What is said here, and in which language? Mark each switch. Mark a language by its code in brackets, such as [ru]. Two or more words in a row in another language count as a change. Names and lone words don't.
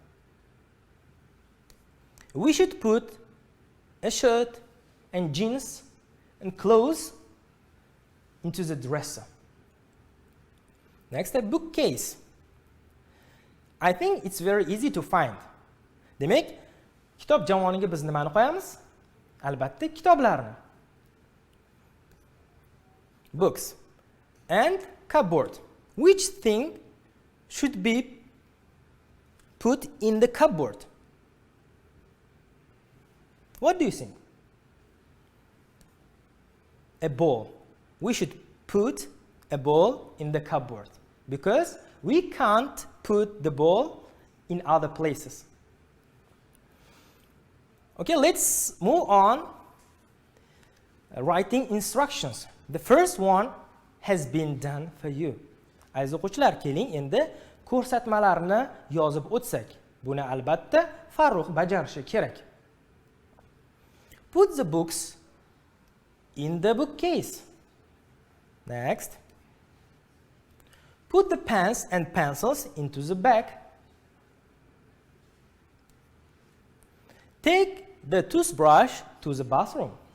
[en] We should put a shirt and jeans and clothes into the dresser. Next, a bookcase. I think it's very easy to find. [uz] Demak, kitob javoniga biz nimani qo'yamiz? Albatta, kitoblarni. [en] Books. And cupboard. Which thing should be put in the cupboard? What do you think? A ball. We should put a ball in the cupboard because we can't put the ball in other places. Okay, let's move on writing instructions. The first one has been done for you. [uz] Aziz o'quvchilar, keling endi ko'rsatmalarni yozib o'tsak. Buni albatta Farruh bajarishi kerak. [en] Put the books in the bookcase. Next. Put the pens and pencils into the bag. Take the toothbrush to the bathroom.